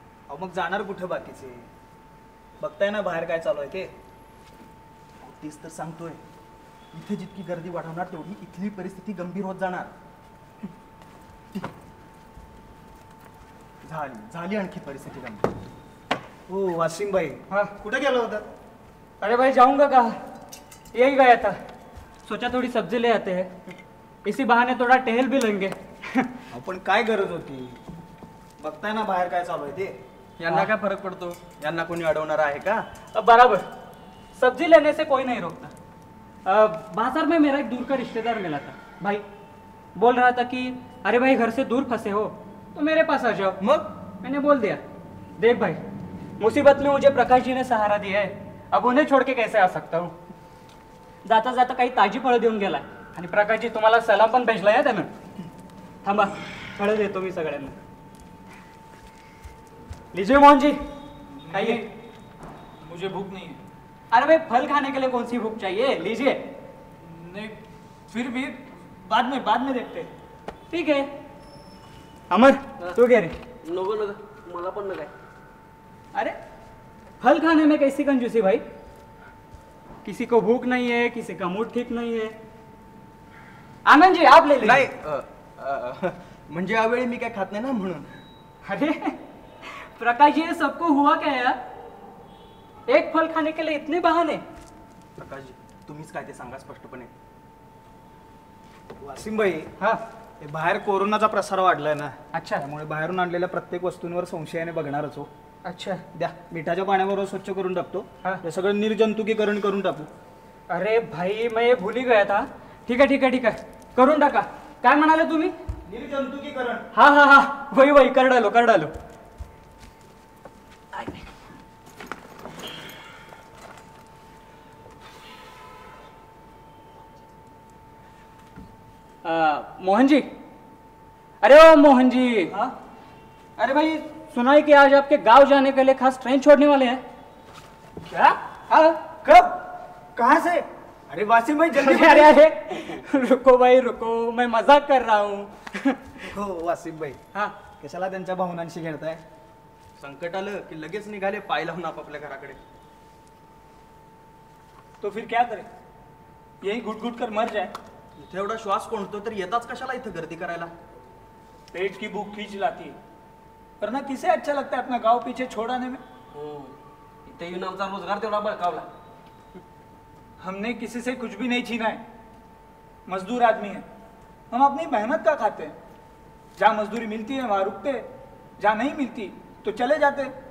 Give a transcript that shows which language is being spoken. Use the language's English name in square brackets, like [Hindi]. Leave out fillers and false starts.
[Marathi] अहो मग जाणार कुठं बाकीचे? बघताय ना बाहेर काय चालू आहे ते. तेच तर सांगतोय, इथे जितकी गर्दी वाढवणार तेवढी इथली परिस्थिती गंभीर होत जाणार. झाली आणखी परिस्थिती गंभीर. हो वासिम भाई, [Hindi] हाँ [Marathi] कुठे गेला होता? [Hindi] अरे भाई जाऊंगा कहाँ, यही गया था. सोचा थोड़ी सब्जी ले आते हैं, इसी बहाने थोड़ा टहल भी लेंगे. [Marathi] पण काय गरज होती? बघताय ना बाहेर काय चालू आहे ते. यांना काय फरक पडतो? यांना कोणी अडवणार आहे का? [Hindi] बराबर, सब्जी लेने से कोई नहीं रोकता. बाजार में मेरा एक दूर का रिश्तेदार मिला था भाई. बोल रहा था कि अरे भाई घर से दूर फंसे हो तो मेरे पास आ जाओ. [Marathi] मग [Hindi] मैंने बोल दिया, देख भाई मुसीबत में मुझे प्रकाश जी ने सहारा दिया है, अब उन्हें छोड़ के कैसे आ सकता हूँ. [Marathi] जाता जाता काही ताजी फळं देऊन गेला आणि प्रकाश जी तुम्हाला सलाम पण भेजलाय हा त्यानं. थांबा, फळं देतो मी सगळ्यांना. [Hindi] लीजिए मोहन जी, खाइए. मुझे भूख नहीं है. अरे भाई फल खाने के लिए कौन सी भूख चाहिए, लीजिए. नहीं, फिर भी बाद में देखते. ठीक है. [Marathi] अमर तू घे रे. नको नका, मला पण नका. [Hindi] अरे फल खाने में कैसी कंजूसी भाई? किसी को भूख नहीं है, किसी का मूड ठीक नहीं है. आनंद जी आप ले लीजिए. [Marathi] नाही, म्हणजे यावेळी मी काय खात नाही ना म्हणून. [Hindi] अरे प्रकाश जी, ये सबको हुआ क्या यार? एक फल खाने के लिए इतने बहाने. [Marathi] प्रकाशजी, तुम्हीच काय ते सांगा स्पष्टपणे. वासिम भाई, हा हे बाहेर कोरोनाचा प्रसार वाढलाय ना, [Hindi] अच्छा [Marathi] त्यामुळे बाहेरून आणलेल्या प्रत्येक वस्तूंवर संशयाने बघणारच हो. [Hindi] अच्छा. [Marathi] द्या, मिठाच्या पाण्याबरोबर स्वच्छ करून टाकतो. हा. हे सगळं निर्जंतुकीकरण करून टाकू. [Hindi] अरे भाई मैं ये भूल ही गया था. ठीक है ठीक है ठीक है, [Marathi] करून टाका. काय म्हणाले तुम्ही? निर्जंतुकीकरण. [Hindi] हा हा हा, वही वही, कर डालो कर डालो. मोहन जी, अरे ओ मोहन जी. हाँ? अरे भाई सुना है कि आज आपके गांव जाने के लिए खास ट्रेन छोड़ने वाले हैं. क्या? हाँ. कब? कहाँ से? अरे वासिम भाई जल्दी. अरे अरे अरे, रुको भाई रुको, मैं मजाक कर रहा हूँ. [Marathi] हो वासिम भाई, [Hindi] हाँ. [Marathi] कशाला त्यांच्या भावनांशी खेळताय? संकट आलं की लगेच निघाले पाय लावून आपापल्या घराकडे. [Hindi] तो फिर क्या करे? यही घुट घुट कर मर जाए. [Marathi] इथे एवढा श्वास कोणतो तर येताच कशाला इथं गर्दी करायला? [Hindi] पेट की भूख खींच लाती है, वरना किसे अच्छा लगता है अपना गांव पीछे छोड़ाने में? [Marathi] हो, इथे येऊन आमचा रोजगार तेवढा बळकावला. [Hindi] हमने किसी से कुछ भी नहीं छीना है. मजदूर आदमी है, हम अपनी मेहनत का खाते हैं. जहाँ मजदूरी मिलती है वहाँ रुकते, जहाँ नहीं मिलती तो चले जाते.